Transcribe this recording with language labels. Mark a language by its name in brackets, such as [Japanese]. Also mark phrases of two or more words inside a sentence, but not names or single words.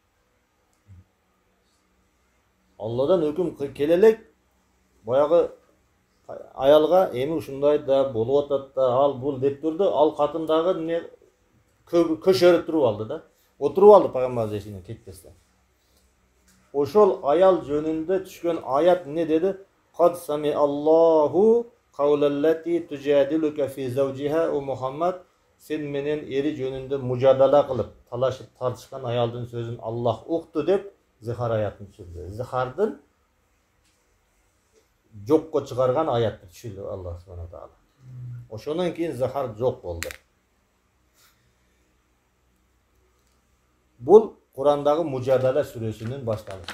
[Kyrgyz] Алладан өкүм келе элек баягы аялга эми ушундай да болуп атат да, ал бул деп турду. Ал катын дагы эмне көшөрүп туруп алды да. Отуруп алды пайгамбар эшигинен кетпестен. Ошол аял жөнүндө түшкөн аят эмне деди? [Arabic] قد سمع الله قول التي تجادلك في زوجها [Kyrgyz] o Muhammad, sen менен ери жөнүндө мужадала кылып, талашып тартышкан аялдын сөзүн Аллах укту деп зихар аятын түшүрдү. Зихардын жокко чыгарган аятты түшүрдү [Arabic] الله سبحانه تعالى. [Kyrgyz] Ошондон кийин зихар жок болду. Бул Курандагы Мужадала сүрөсүнүн башталышы.